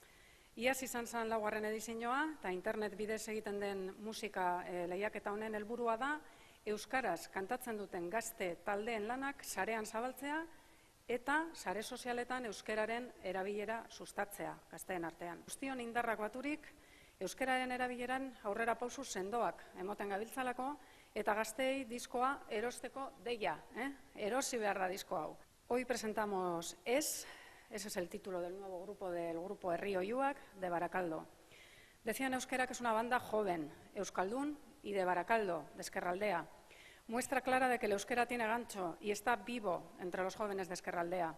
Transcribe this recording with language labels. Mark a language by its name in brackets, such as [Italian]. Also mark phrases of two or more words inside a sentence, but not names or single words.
[Basque] Iaz izan zen laugarren edizioa, eta internet bidez egiten den musika lehiaketa honen helburua da, euskaraz kantatzen duten gazte taldeen lanak sarean zabaltzea eta sare sozialetan euskararen erabilera sustatzea gazteen artean. Guztion indarrak baturik, euskararen erabileran aurrera pausu sendoak emoten gabiltzalako, eta gazteei diskoa erosteko deia, erosi behar da disko hau. [Spanish] Hoy presentamos ese es el título del nuevo grupo, del grupo Herri Oihuak de Barakaldo. Decía en euskera que es una banda joven, euskaldún y de Barakaldo, de Ezkerraldea. Muestra clara de que el euskera tiene gancho y está vivo entre los jóvenes de Ezkerraldea.